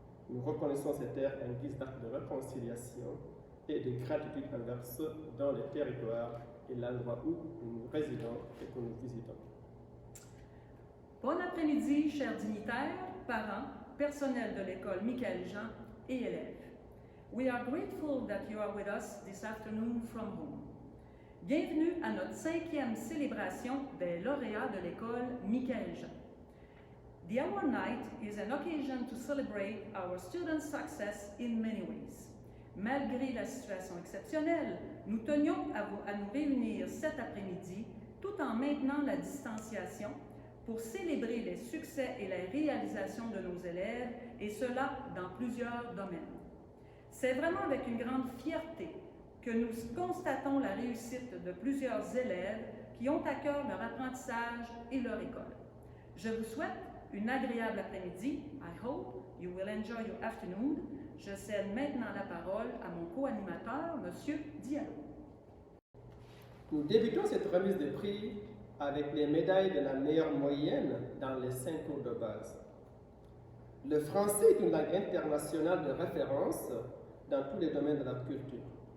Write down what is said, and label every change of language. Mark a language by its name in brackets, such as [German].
[French] Nous reconnaissons ces terres en guise d'acte de réconciliation et de gratitude envers ceux dans les territoires et l'endroit où nous résidons et que nous visitons. Bon après-midi, chers dignitaires, parents, personnel de l'école Michael Jean et élèves. [English] We are grateful that you are with us this afternoon from home. [French] Bienvenue à notre 5e célébration des lauréats de l'école Michael Jean. [English] The Award Night is an occasion to celebrate our students' success in many ways. [French] Malgré la situation exceptionnelle, nous tenions à nous réunir cet après-midi tout en maintenant la distanciation pour célébrer les succès et les réalisations de nos élèves, et cela dans plusieurs domaines. C'est vraiment avec une grande fierté que nous constatons la réussite de plusieurs élèves qui ont à cœur leur apprentissage et leur école. Je vous souhaite une agréable après-midi. [English] I hope you will enjoy your afternoon. [French] Je cède maintenant la parole à mon co-animateur, M. Diallo. Nous débutons cette remise de prix avec les médailles de la meilleure moyenne dans les 5 cours de base. Le français est une langue internationale de référence dans tous les domaines de la culture.